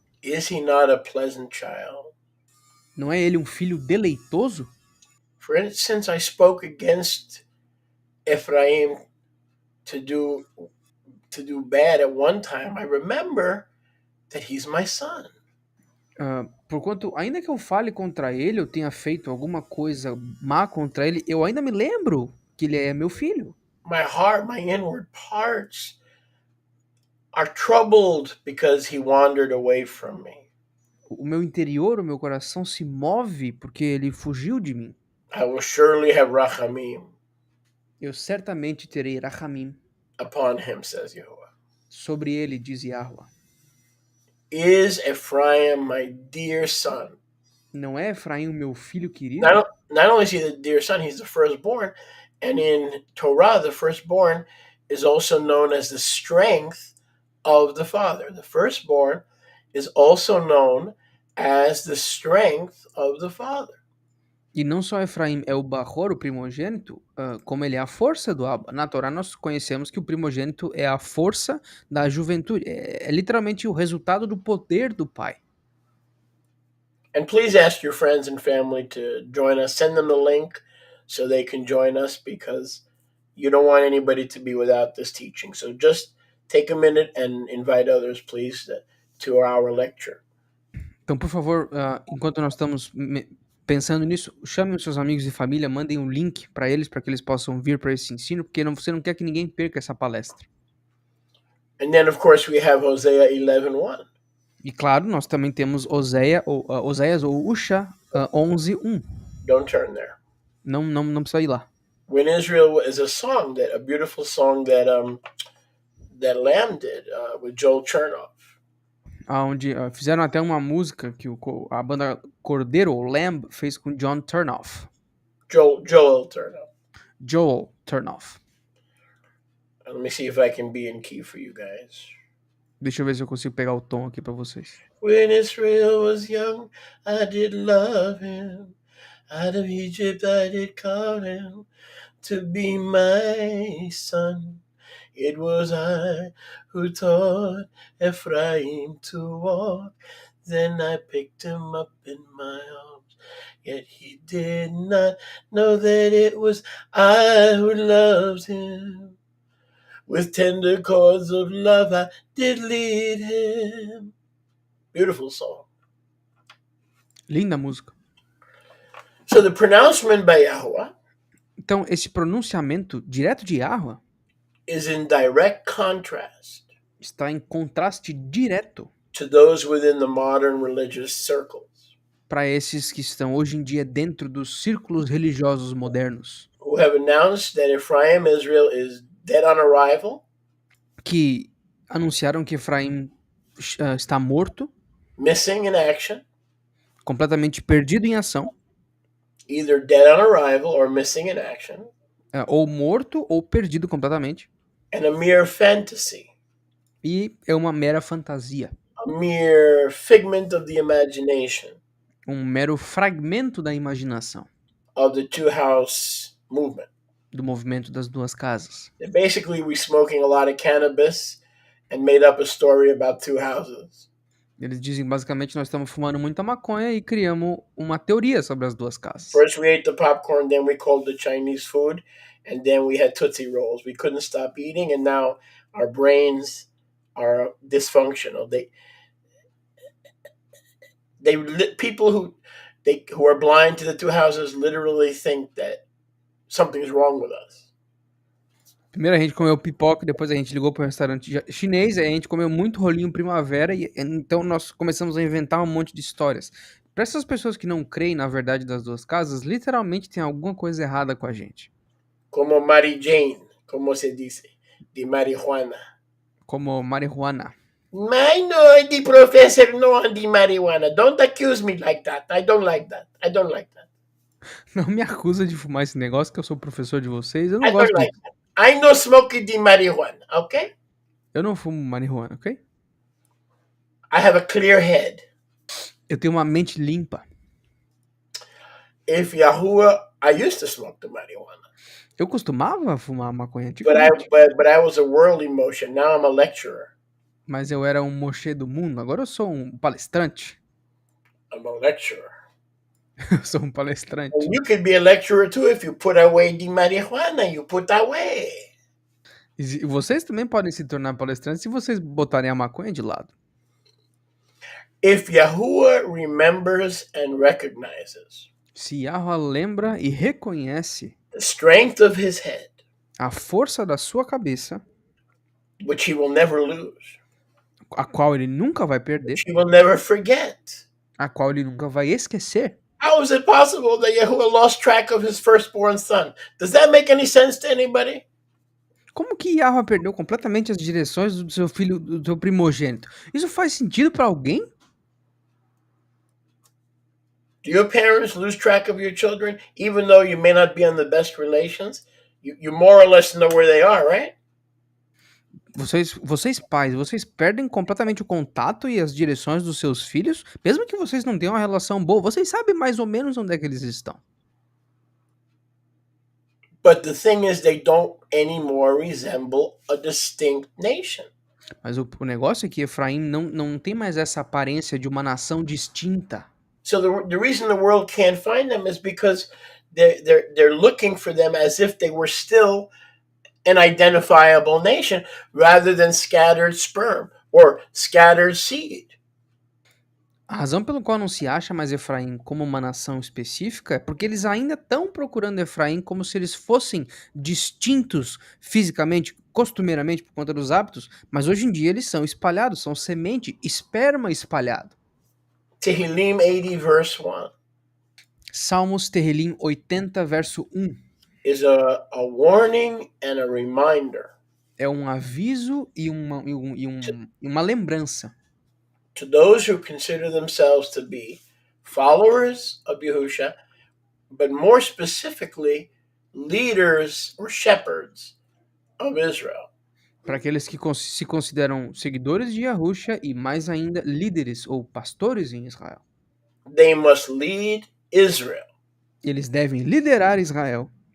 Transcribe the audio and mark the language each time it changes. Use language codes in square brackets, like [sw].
[en] Is he not a pleasant child? [pt] Não é ele um filho deleitoso? [en] For instance, I spoke against Ephraim to do bad at one time. I remember that he's my son. [pt] Porquanto, ainda que eu fale contra ele, eu tenha feito alguma coisa má contra ele, eu ainda me lembro que ele é meu filho. [en] My heart, my inward parts are troubled because he wandered away from me. [pt] O meu interior, o meu coração se move porque ele fugiu de mim. [en] I will surely have rachamim [pt] Eu certamente terei rachamim [en] upon him, says Yahuwah. [pt] Sobre ele, diz Yahweh. [en] Is Ephraim my dear son? [pt] Não é Efraim o meu filho querido? [en] Not only is he the dear son, he's the firstborn. And in Torah, the firstborn is also known as the strength of the father. The firstborn is also known as the strength of the father. [pt] E não só Efraim é o Bahor, o primogênito, como ele é a força do Abba. Na Torá nós conhecemos que o primogênito é a força da juventude. É literalmente o resultado do poder do pai. [en] And please ask your friends and family to join us. Send them the link so they can join us, because you don't want anybody to be without this teaching. So just take a minute and invite others, please, to our lecture. [pt] Então, por favor, enquanto nós estamos pensando nisso, chame os seus amigos e família, mandem um link para que eles possam vir para esse ensino, porque você não quer que ninguém perca essa palestra. [en] And then, of course, we have Hosea 11:1. [pt] E claro, nós também temos Oséias ou Usha 11:1. [en] Don't turn there. [pt] Não precisa ir lá. [en] When Israel is a beautiful song that Lamb did with Joel Chernoff. [pt] Onde fizeram até uma música que a banda Cordeiro, ou Lamb, fez com John Turnoff. [en] Joel Chernoff. [pt] Joel Turnoff. [en] Let me see if I can be in key for you guys. [pt] Deixa eu ver se eu consigo pegar o tom aqui para vocês. [en] When Israel was young, I did love him. Out of Egypt I did call him to be my son. It was I who taught Ephraim to walk. Then I picked him up in my arms. Yet he did not know that it was I who loved him. With tender cords of love I did lead him. Beautiful song. [pt] Linda música. [en] So the pronouncement by Yahweh [pt] Então, esse pronunciamento direto de Yahweh [en] is in direct contrast [pt] está em contraste direto [en] to those within the modern religious circles [pt] para esses que estão hoje em dia dentro dos círculos religiosos modernos, [en] who have announced that Ephraim, Israel, is dead on arrival, [pt] que anunciaram que Efraim está morto, [en] missing in action, [pt] completamente perdido em ação, [en] either dead on arrival or missing in action, [pt] ou morto ou perdido completamente, [en] and a mere fantasy, [pt] e é uma mera fantasia, [en] a mere figment of the imagination [pt] um mero fragmento da imaginação [en] of the two-house movement. [pt] do movimento das duas casas. [en] That basically, we smoking a lot of cannabis and made up a story about two houses. [pt] Eles dizem basicamente nós estamos fumando muita maconha e criamos uma teoria sobre as duas casas. [en] First we ate the popcorn, then we called the Chinese food, and then we had Tootsie Rolls. We couldn't stop eating, and now our brains are dysfunctional. People who are blind to the two houses literally think that something's wrong with us. [pt] Primeiro a gente comeu pipoca, depois a gente ligou para um restaurante chinês, aí a gente comeu muito rolinho primavera, e então nós começamos a inventar um monte de histórias. Para essas pessoas que não creem na verdade das duas casas, literalmente tem alguma coisa errada com a gente. Como Mary Jane, como se diz, de marihuana. Como marihuana. [en] No, the professor no de marijuana. Don't accuse me like that. I don't like that. [pt] Não me acusa de fumar esse negócio, que eu sou professor de vocês, eu [en] I [pt] não [en] don't [pt] gosto [en] like [pt] disso. [en] that. I no smoke de marijuana, okay? [pt] Eu não fumo marihuana, ok? [en] I have a clear head. [pt] Eu tenho uma mente limpa. [en] If Yahuwah, I used to smoke the marijuana, [pt] Eu costumava fumar maconha [en] but [pt] antigamente, [en] I was a worldly motion. Now I'm a lecturer. [pt] mas eu era um mochê do mundo, agora eu sou um palestrante. [en] I'm a lecturer. [pt] Eu sou um palestrante. [en] And you could be a lecturer too if you put away the marijuana. You put away. [pt] E vocês também podem se tornar palestrantes se vocês botarem a maconha de lado. [en] If Yahuwah remembers and recognizes [pt] Se Yahweh lembra e reconhece [en] the strength of his head, [pt] a força da sua cabeça, [en] which he will never lose, [pt] a qual ele nunca vai perder, [en] which he will never forget. [pt] a qual ele nunca vai esquecer. [en] How is it possible that Yahuwah lost track of his firstborn son? Does that make any sense to anybody? [pt] Como que Yahweh perdeu completamente as direções do seu filho, do seu primogênito? Isso faz sentido pra alguém? [en] Do your parents lose track of your children, even though you may not be on the best relations? You more or less know where they are, right? [pt] Vocês pais, vocês perdem completamente o contato e as direções dos seus filhos, mesmo que vocês não tenham uma relação boa, vocês sabem mais ou menos onde é que eles estão. [en] But the thing is, they don't anymore resemble a distinct nation. [pt] Mas o negócio é que Efraim não tem mais essa aparência de uma nação distinta. [en] So the reason the world can't find them is because they're looking for them as if they were still an identifiable nation rather than scattered sperm or scattered seed. [pt] A razão pelo qual não se acha mais Efraim como uma nação específica é porque eles ainda estão procurando Efraim como se eles fossem distintos fisicamente, costumeiramente por conta dos hábitos, mas hoje em dia eles são espalhados, são semente, esperma espalhado. [en] Tehillim 80 verse 1 [pt] Salmos Terrilim 80, verso 1. [en] is a warning and a reminder [pt] É um aviso e uma lembrança [en] to those who consider themselves to be followers of Yahusha, but more specifically, leaders or shepherds of Israel. [pt] para aqueles que se consideram seguidores de Yahusha e mais ainda líderes ou pastores em Israel. [en] They must lead Israel, [pt] Eles devem liderar Israel,